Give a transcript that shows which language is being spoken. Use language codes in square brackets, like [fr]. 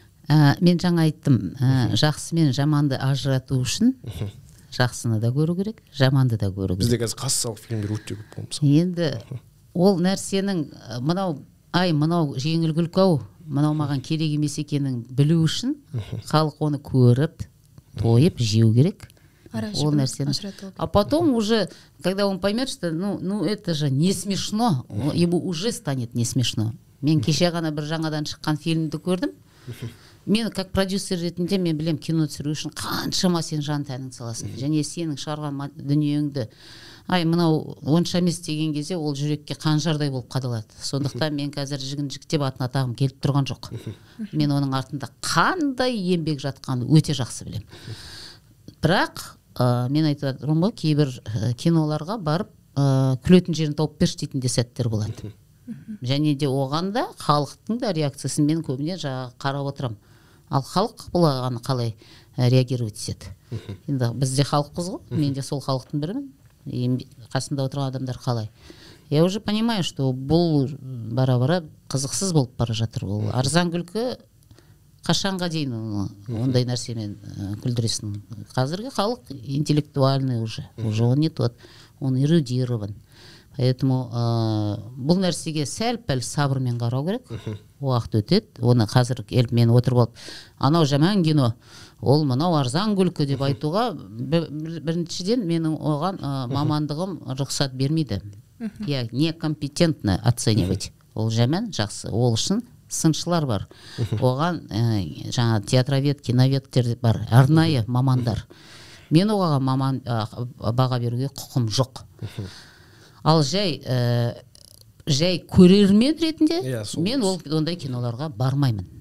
[kk] Мен жаңа айттым, жақсы мен жаманды ажырату үшін жақсыны да көру керек, жаманды да көру керек. Бізде қазір кассалық фильмдер өте көп болмаса. Енді ол нәрсенің мынау жеңіл күлкі-ау, мынау маған керек емес екенін білу үшін халық оны көріп, тойып, жеу керек. Ол нәрсені. [ru] А потом уже, когда он поймет, что это же не смешно, ему уже станет не смешно. [kk] Мен кеше ғана бір жаңадан шыққан фильмді көрдім. Мен [ru] как продюсер [kk] ретінде мен білем, кино түсіру үшін қаншама сен жан тәніңді саласың. Және сенің шығарған дүниеңді мынау онша емес деген кезде ол жүрекке қанжардай болып қадалады. Сондықтан мен қазір жігін-жіктеп атын атағым келіп тұрған жоқ. Мен оның артында қандай еңбек жатқанын өте жақсы білем. Бірақ мен айтып отырмын ғой, кейбір киноларға барып күлетін жерін тауып берші дейтін де сәттер болады. Және де оған да халықтың да реакциясын мен көбіне қарап отырамын. Ал халық бұлағаны қалай реагировать етеді. Енді біз де халықпыз ғой, мен де сол халықтың бірімін. Қасымда отырған адамдар қалай. [ru] Я уже понимаю, что [kk] бұл бара-бара қызықсыз болып бара жатыр. Бұл арзан күлкі қашанға дейін ондай нәрсемен күлдіресің. Қазіргі халық [ru] интеллектуальный уже он не тот, он эрудирован. Поэтому [kk] бұл нәрсеге сәл-пәл сабырмен қарау керек. Уақыт өтеді. Оны қазір келіп мен отырып алып, анау жаман кино, ол мынау арзан күлкі деп айтуға біріншіден менің оған мамандығым рұқсат бермейді. [ru] Я некомпетентно оценивать. [kk] Ол жаман, жақсы. Ол үшін сыншылар бар. Оған жаңа театровед, киноведтер бар, арнайы мамандар. Мен оған баға беруге құқым жоқ. Ал жай көрермен ретінде мен ондай киноларға бармаймын.